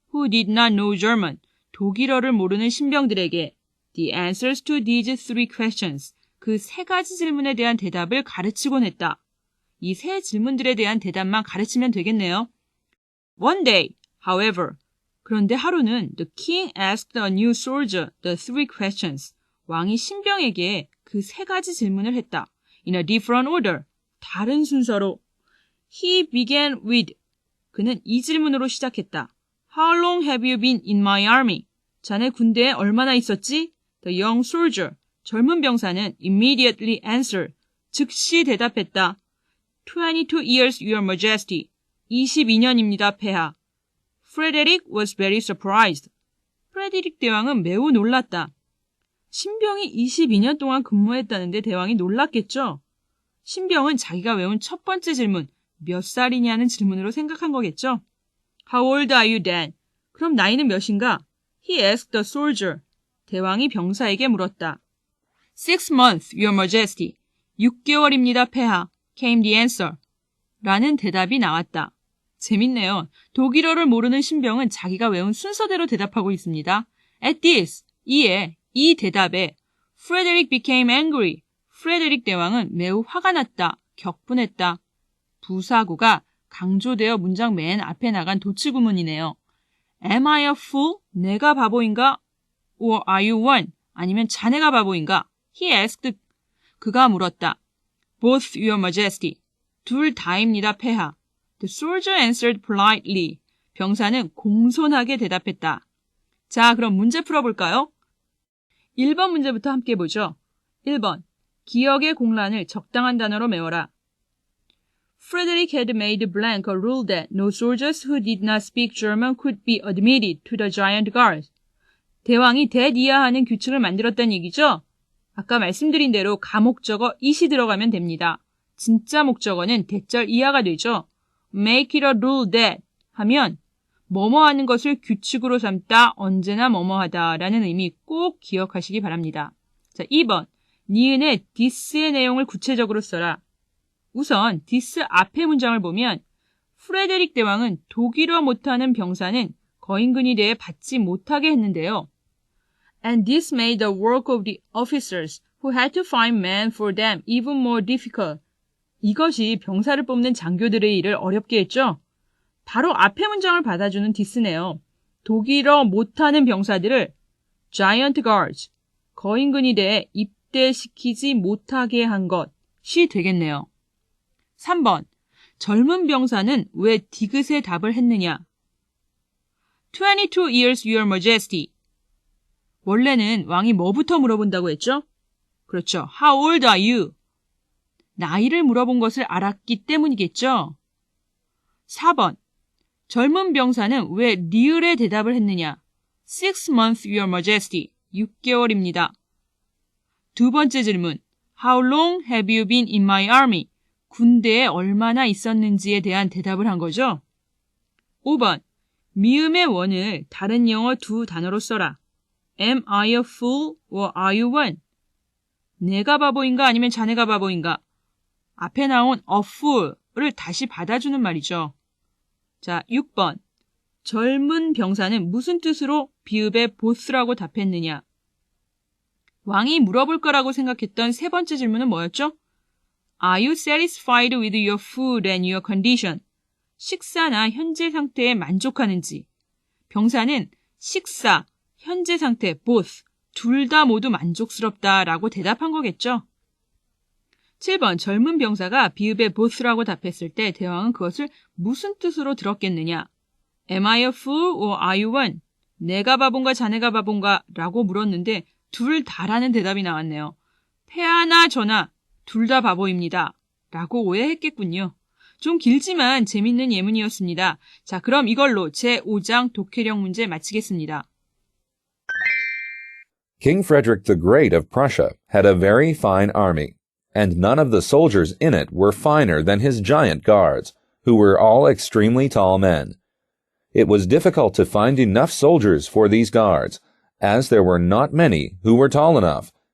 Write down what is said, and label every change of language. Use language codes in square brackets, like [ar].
[en] Who did not know German [ko] 독일어를 모르는 신병들에게 [en] the answers to these 3 questions [ko] 그 3가지 질문에 대한 대답을 가르치곤 했다. 이 3 질문들에 대한 대답만 가르치면 되겠네요. [en] One day, however, [ko] 그런데 하루는 [en] the king asked a new soldier the 3 questions. [ko] 왕이 신병에게 그 3가지 질문을 했다. [en] In a different order, [ko] 다른 순서로. [en] He began with, [ko] 그는 이 질문으로 시작했다. [en] How long have you been in my army? [ko] 자네 군대에 얼마나 있었지? [en] The young soldier, [ko] 젊은 병사는 [en] immediately answered, [ko] 즉시 대답했다. [en] 22 years, your majesty. [ko] 22년입니다, 폐하. [en] Frederick was very surprised. [ko] 프레데릭 대왕은 매우 놀랐다. 신병이 22년 동안 근무했다는데 대왕이 놀랐겠죠? 신병은 자기가 외운 첫 번째 질문, 몇 살이냐는 질문으로 생각한 거겠죠? [en] How old are you then? [ko] 그럼 나이는 몇인가? [en] He asked the soldier. [ko] 대왕이 병사에게 물었다. [en] 6 months, your majesty. [ko] 6개월입니다, 폐하. [en] Came the answer. [ko] 라는 대답이 나왔다. 재밌네요. 독일어를 모르는 신병은 자기가 외운 순서대로 대답하고 있습니다. [en] At this, [ko] 이 대답에 [en] Frederick became angry. [ko] 프레데릭 대왕은 매우 화가 났다. 격분했다. 부사구가 강조되어 문장 맨 앞에 나간 도치구문이네요. [en] Am I a fool? [ko] 내가 바보인가? [en] Or are you one? [ko] 아니면 자네가 바보인가? [en] He asked. [ko] 그가 물었다. [en] Both, your majesty. [ko] 둘 다입니다, 폐하. [en] The soldier answered politely. [ko] 병사는 공손하게 대답했다. 자, 그럼 문제 풀어볼까요? 1번 문제부터 함께 보죠. 1번. 기억의 공란을 적당한 단어로 메워라. [en] Frederick had made blank a rule that no soldiers who did not speak German could be admitted to the giant guards. [ko] 대왕이 that 이하하는 규칙을 만들었다는 얘기죠? 아까 말씀드린 대로 가목적어 it이 들어가면 됩니다. 진짜 목적어는 대절 이하가 되죠. [en] Make it a rule that [ko] 하면 뭐뭐 하는 것을 규칙으로 삼다, 언제나 뭐뭐 하다 라는 의미 꼭 기억하시기 바랍니다. 자, 2번. 니은의 this의 내용을 구체적으로 써라. 우선 this 앞의 문장을 보면 프레데릭 대왕은 독일어 못하는 병사는 거인근위대에 받지 못하게 했는데요. [en] And this made the work of the officers who had to find men for them even more difficult. [ko] 이것이 병사를 뽑는 장교들의 일을 어렵게 했죠. 바로 앞에 문장을 받아주는 디스네요. 독일어 못하는 병사들을 Giant Guards, 거인근위대에 입대시키지 못하게 한 것이 되겠네요. 3번, 젊은 병사는 왜 디귿의 답을 했느냐? [en] 22 years, your majesty. [ko] 원래는 왕이 뭐부터 물어본다고 했죠? 그렇죠. [en] How old are you? [ko] 나이를 물어본 것을 알았기 때문이겠죠? 4번, 젊은 병사는 왜 리을의 대답을 했느냐? [en] 6 months, your majesty. [ko] 6개월입니다. 두 번째 질문, [en] How long have you been in my army? [ko] 군대에 얼마나 있었는지에 대한 대답을 한 거죠? 5번, 미음의 원을 다른 영어 두 단어로 써라. [en] Am I a fool or are you one? [ko] 내가 바보인가 아니면 자네가 바보인가? 앞에 나온 a fool을 다시 받아주는 말이죠. 자, 6번. 젊은 병사는 무슨 뜻으로 비읍에 both라고 답했느냐? 왕이 물어볼 거라고 생각했던 세 번째 질문은 뭐였죠? [en] Are you satisfied with your food and your condition? [ko] 식사나 현재 상태에 만족하는지. 병사는 식사, 현재 상태, both, 둘 다 모두 만족스럽다라고 대답한 거겠죠? 7번, 젊은 병사가 비읍에 both라고 답했을 때 대왕은 그것을 무슨 뜻으로 들었겠느냐? [en] Am I a fool or are you one? [ko] 내가 바본가 자네가 바본가 라고 물었는데 둘 다라는 대답이 나왔네요. 패하나 저나 둘 다 바보입니다. 라고 오해했겠군요. 좀 길지만 재밌는 예문이었습니다. 자, 그럼 이걸로 제5장 독해력 문제 마치겠습니다. [en] King Frederick the Great of Prussia had a very fine army, and none of the soldiers in it were finer than his giant guards, who were all extremely tall men. It was difficult to find enough soldiers for these guards, as there were not many who were tall enough.